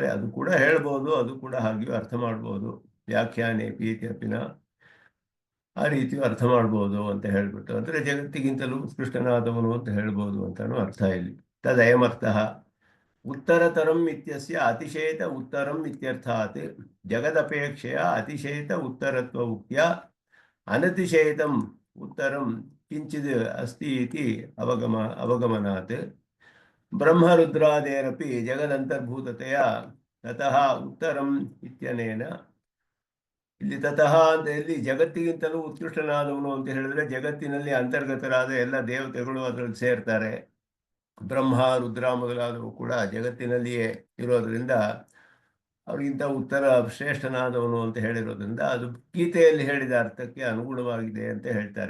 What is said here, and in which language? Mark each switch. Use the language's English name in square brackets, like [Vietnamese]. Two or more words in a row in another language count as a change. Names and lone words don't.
[Kannada] ಅದು ಕೂಡ ಹೇಳ್ಬೋದು, ಅದು ಕೂಡ ಹಾಗೆಯೂ ಅರ್ಥ ಮಾಡ್ಬೋದು. ವ್ಯಾಖ್ಯಾನೆ ಪೀತ್ಯಪಿನ ಆ ರೀತಿಯೂ ಅರ್ಥ ಮಾಡ್ಬೋದು ಅಂತ ಹೇಳ್ಬಿಟ್ಟು, ಅಂದರೆ ಜಗತ್ತಿಗಿಂತಲೂ ಉತ್ಕೃಷ್ಟನಾದವನು ಅಂತ ಹೇಳ್ಬೋದು ಅಂತಾನು ಅರ್ಥ ಇಲ್ಲಿ. [Sanskrit] ತದಯಮರ್ಥ ಉತ್ತರತರಂ ಇತ್ಯಸ್ಯ ಅತಿಶಯತ ಉತ್ತರಂ ಇತ್ಯರ್ಥಾತ್ ಜಗದಪೇಕ್ಷೆಯ ಅತಿಶಯತ ಉತ್ತರತ್ವ ಉಕ್ತ್ಯ ಅನತಿಶಯತಂ ಉತ್ತರಂ ಕಿಂಚಿದ್ ಅಸ್ತಿ ಇತಿ ಅವಗಮನಾತ್ ಬ್ರಹ್ಮರುದ್ರಾದೇರಪಿ ಜಗದಂತರ್ಭೂತತೆಯ ತತಃ ಉತ್ತರಂ ಇತ್ಯನೇನ. [Kannada] ಇಲ್ಲಿ ತತಃ ಅಂತ ಇಲ್ಲಿ ಜಗತ್ತಿಗಿಂತಲೂ ಉತ್ಕೃಷ್ಟನಾದವನು ಅಂತ ಹೇಳಿದ್ರೆ ಜಗತ್ತಿನಲ್ಲಿ ಅಂತರ್ಗತರಾದ ಎಲ್ಲ ದೇವತೆಗಳು ಅದರಲ್ಲಿ ಸೇರ್ತಾರೆ. ಬ್ರಹ್ಮ ರುದ್ರ ಮೊದಲಾದವು ಕೂಡ ಜಗತ್ತಿನಲ್ಲಿಯೇ ಇರೋದ್ರಿಂದ ಅವ್ರಿಗಿಂತ ಉತ್ತರ ಶ್ರೇಷ್ಠನಾದವನು ಅಂತ ಹೇಳಿರೋದ್ರಿಂದ ಅದು ಗೀತೆಯಲ್ಲಿ ಹೇಳಿದ ಅರ್ಥಕ್ಕೆ ಅನುಗುಣವಾಗಿದೆ ಅಂತ ಹೇಳ್ತಾರೆ.